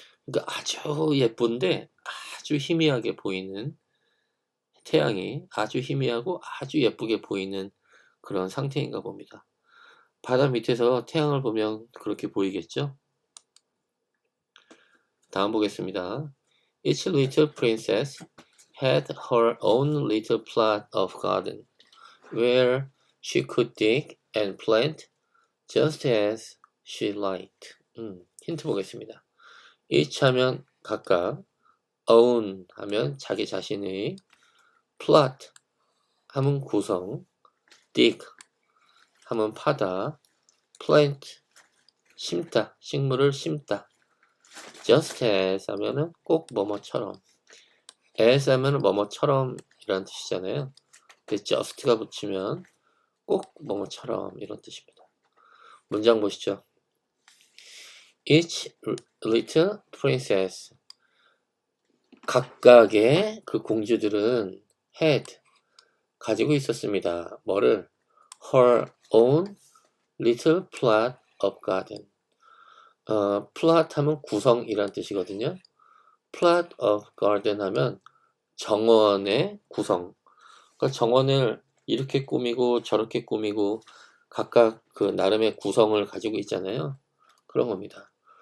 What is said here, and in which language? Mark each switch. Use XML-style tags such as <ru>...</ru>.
<ko>그러니까 아주 예쁜데 아주 희미하게 보이는 태양이 아주 희미하고 아주 예쁘게 보이는 그런 상태인가 봅니다. 바다 밑에서 태양을 보면 그렇게 보이겠죠? 다음 보겠습니다.</ko> <en>Each little princess had her own little plot of garden where she could dig and plant just as she liked.</en> <ko>힌트 보겠습니다. each 하면 각각, own 하면 자기 자신의, plot 하면 구성, dig 하면 파다, plant 심다, 식물을 심다. just as 하면은 꼭 뭐뭐처럼, as 하면은 뭐뭐처럼 이란 뜻이잖아요. 근데 just가 붙이면 꼭 뭐뭐처럼 이런 뜻입니다. 문장 보시죠.</ko> <en>Each little princess</en> <ko>각각의 그 공주들은 had 가지고 있었습니다. 뭐를?</ko> <en>her own little plot of garden.</en> <ko>plot 하면 구성이란 뜻이거든요.</ko> <en>plot of garden</en> <ko>하면 정원의 구성. 그러니까 정원을 이렇게 꾸미고 저렇게 꾸미고 각각 그 나름의 구성을 가지고 있잖아요. 그런 겁니다.</ko>